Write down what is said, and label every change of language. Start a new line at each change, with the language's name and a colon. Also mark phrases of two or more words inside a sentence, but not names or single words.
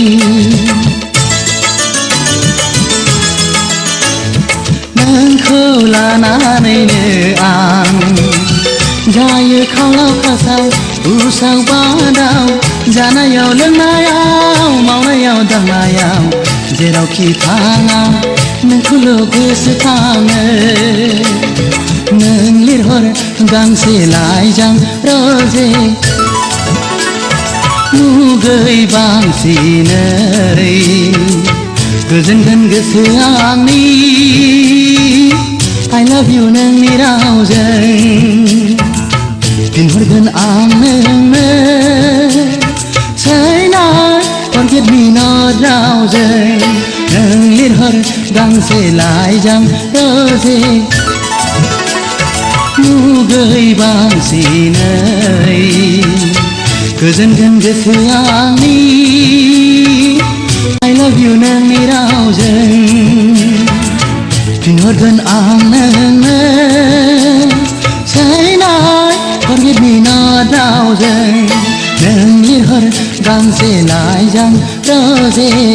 Bodo: नोंखौ लानानैनो आं जायो खावलाव खासाव उसाव बादाव जानायाव लोंनायाव मावनायाव दांनायाव जेरावखि थाङा नोंखौल' गोसोखाङो नों लिरहर गांसे लाइजां रोजे मुगै बांसिनै गोजोनगोन गोसोआ आंनि
English: I love you
Bodo: नोंनि रावजों फिनहरगोन आं नोंनो
English: Say night, forget me not
Bodo: रावजों नों लिरहर गांसे लाइजां रोजे मुगै बांसिनै गोजोनगोन गोसोआ आंनि
English: I love you
Bodo: नोंनि रावजों फिनहरगोन आं नोंनो
English: Say night, forget me not
Bodo: रावजों नों लिरहर गांसे लाइजां रोजे